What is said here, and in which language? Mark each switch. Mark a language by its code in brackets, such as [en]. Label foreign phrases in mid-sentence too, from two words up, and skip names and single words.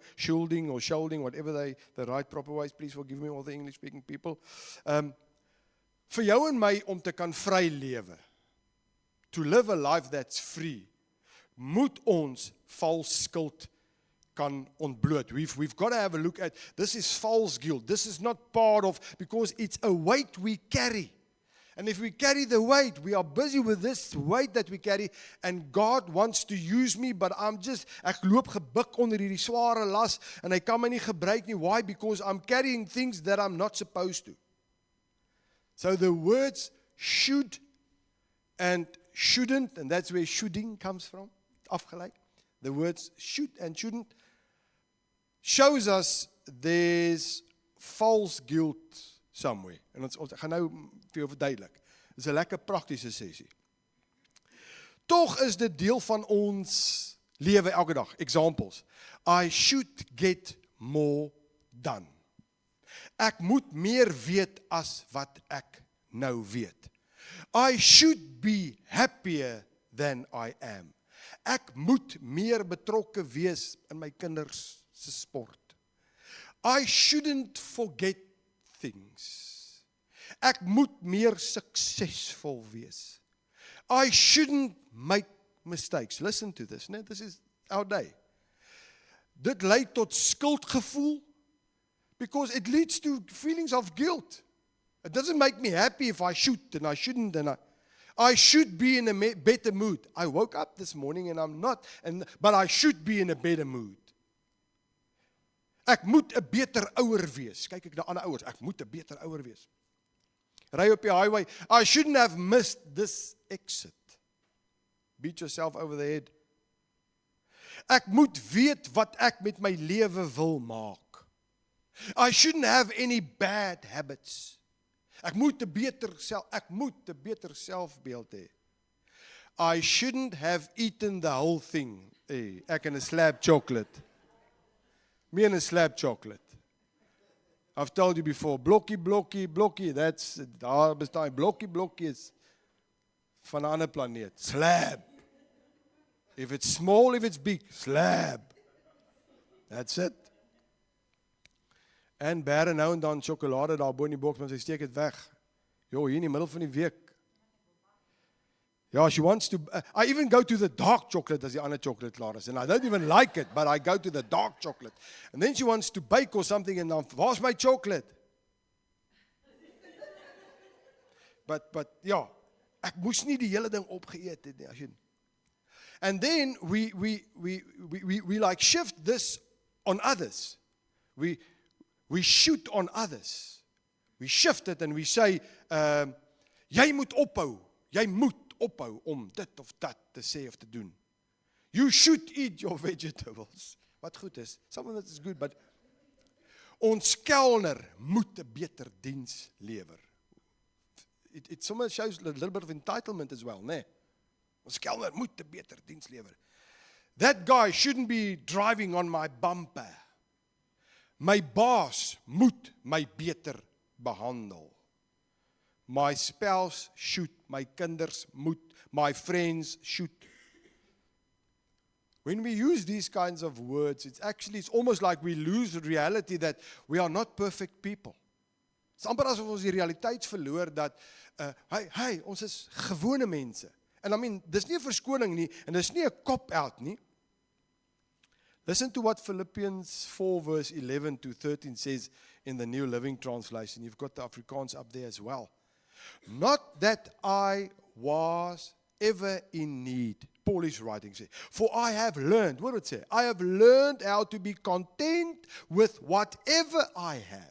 [en] Schulding or schulding, whatever the right proper ways. Please forgive me, all the English-speaking people. [af] Vir jou en my om te kan vry lewe, [en] to live a life that's free, [af] moet ons vals skuld kan ontbloot. [en] We've got to have a look at, this is false guilt. This is not part of, because it's a weight we carry. And if we carry the weight, we are busy with this weight that we carry, and God wants to use me, but [af] ek loop gebuk onder hierdie sware las, en hy kan my nie gebruik nie. [en] Why? Because I'm carrying things that I'm not supposed to. So the words should and shouldn't, and that's where shoulding comes from, afgeleid. The words should and shouldn't shows us there's false guilt somewhere. [af] En ons gaan nou vir jou verduidelik. Dit is 'n lekker praktiese sessie. Tog is dit deel van ons lewe elke dag. [en] Examples. I should get more done. [af] Ek moet meer weet as wat ek nou weet. [en] I should be happier than I am. [af] Ek moet meer betrokke wees in my kinders se sport. [en] I shouldn't forget things. [af] Ek moet meer suksesvol wees. [en] I shouldn't make mistakes. Listen to this, né? This is our day. [af] Dit lei tot skuldgevoel, [en] because it leads to feelings of guilt. It doesn't make me happy if I should and I shouldn't, and I should be in a better mood. I woke up this morning and I'm not, but I should be in a better mood. [af] Ek moet 'n beter ouer wees. Kyk ek na ander ouers, ek moet 'n beter ouer wees. Ry op die [en] highway, I shouldn't have missed this exit. Beat yourself over the head. [af] Ek moet weet wat ek met my lewe wil maak. [en] I shouldn't have any bad habits. [af] Ek moet 'n beter selfbeeld hê. [en] I shouldn't have eaten the whole thing. Hey, [af] ek en 'n [en] slab chocolate. Me and a slab chocolate. I've told you before, [af] blokkie, that's, daar bestaan, blokkie is van 'n ander planeet. [en] Slab. If it's small, if it's big, slab. That's it. [af] En bære nou en dan sjokolade daar bo in die boks, maar sy steek dit weg. Jo, hier in die middel van die week. Ja, [en] she wants to, I even go to the dark chocolate [af] as die ander chocolate klaar is. [en] And I don't even like it, but I go to the dark chocolate. And then she wants to bake or something, and dan, where's my chocolate? [af] But ja, ek moes nie die hele ding opgeëet het nie, as jy. [en] And then we like shift this on others. We shoot on others. We shift it and we say, [af] jy moet ophou. Jy moet ophou om dit of dat te sê of te doen. [en] You should eat your vegetables. [af] Wat goed is, [en] some of it is good, but [af] ons kelner moet 'n beter diens lewer. [en] It somewhat shows a little bit of entitlement as well, [af] né? Ons kelner moet 'n beter diens lewer. [en] That guy shouldn't be driving on my bumper. [af] My baas moet my beter behandel. [en] My spouse should, [af] my kinders moet, [en] my friends should. When we use these kinds of words, it's almost like we lose the reality that we are not perfect people. [af] It's amper asof ons die realiteit verloor dat, ons is gewone mense. [en] En I mean, [af] dis nie 'n verskoning nie, en dis nie 'n cop-out nie. [en] Listen to what Philippians 4 verse 11 to 13 says in the New Living Translation. You've got the Afrikaans up there as well. Not that I was ever in need. Paul is writing, say, for I have learned, what did it say? I have learned how to be content with whatever I have.